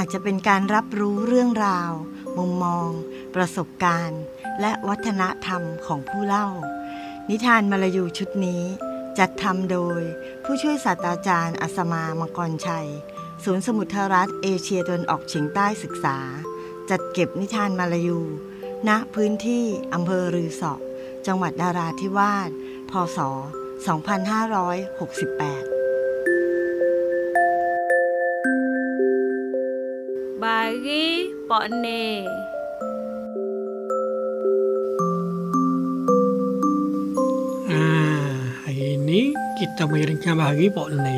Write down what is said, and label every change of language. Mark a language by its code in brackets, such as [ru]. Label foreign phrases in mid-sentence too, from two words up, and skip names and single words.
[th] จะเป็นการรับรู้เรื่องราวมุมมองประสบการณ์และวัฒนธรรมของผู้เล่านิทานมลายูชุดนี้จัดทำโดยผู้ช่วยศาสตราจารย์อัศมามังกรชัยศูนย์สมุทรรัฐเอเชียตะวันออกเฉียงใต้ศึกษาจัดเก็บนิทานมลายูณพื้นที่อำเภอรือสอจังหวัดนราธิวาสพ. ศ. 2568 [ms] bagi Pak Ne. Hari ini kita mengirimkan bagi Pak Ne.